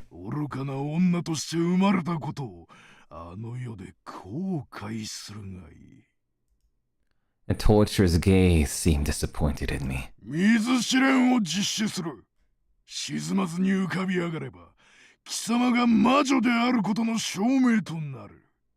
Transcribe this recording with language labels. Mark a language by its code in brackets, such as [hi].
[ja] 愚かな女として生まれたことをあの世で後悔するがいい。 [en] The torturer's gaze seemed disappointed in me. [ja] 水試練を実施する。沈まずに浮かび上がれば、貴様が魔女であることの証明となる。